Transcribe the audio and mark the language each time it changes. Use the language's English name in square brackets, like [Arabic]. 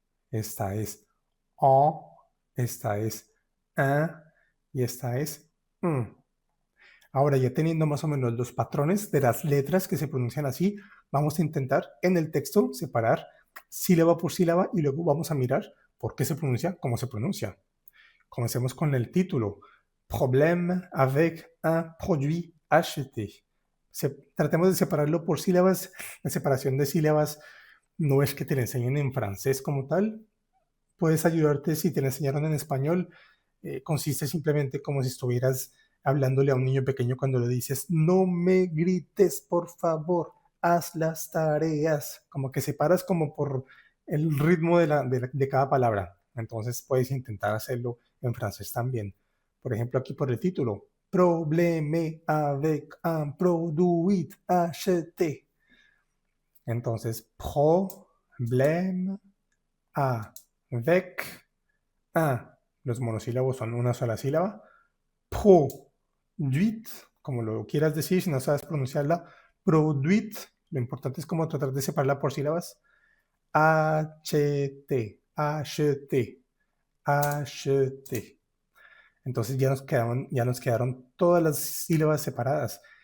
[Spanish] Esta es O, esta es A y esta es mm. Ahora, ya teniendo más o menos los patrones de las letras que se pronuncian así, vamos a intentar en el texto separar sílaba por sílaba y luego vamos a mirar por qué se pronuncia como se pronuncia. Comencemos con el título. [French] Problème avec un produit acheté. [Spanish] Tratemos de separarlo por sílabas. La separación de sílabas no es que te la enseñen en francés como tal. Puedes ayudarte si te la enseñaron en español. Consiste simplemente como si estuvieras hablándole a un niño pequeño cuando le dices, no me grites, por favor, haz las tareas. Como que separas como por el ritmo de cada palabra. Entonces puedes intentar hacerlo en francés también. Por ejemplo, aquí por el título, [French] Problème avec un produit acheté. Entonces, problème avec un. [Spanish] Los monosílabos son una sola sílaba. Produit, como lo quieras decir, si no sabes pronunciarla, produit, lo importante es como tratar de separarla por sílabas. HT, HT, HT. Entonces ya nos quedaron todas las sílabas separadas.